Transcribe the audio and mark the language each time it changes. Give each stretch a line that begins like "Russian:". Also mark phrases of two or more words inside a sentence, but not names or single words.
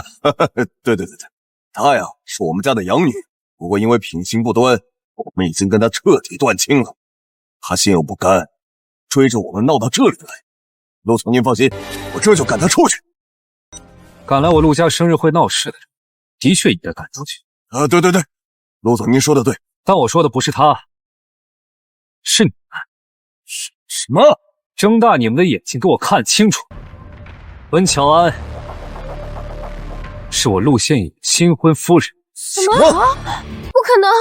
Chinese: 對，她呀是我們家的養女，不過因為品行不端，我們已經跟她徹底斷親了。她心有不甘，追着我們鬧到這裡來。陸總您放心，我這就趕她出去。趕來我陸家生日會鬧事的人，的確應該趕出去。對，陸總您說的對，但我說的不是他，是你們。什麼？睜大你們的眼睛給我看清楚，溫喬安是我陸縣尹新婚夫人。什麼？不可能！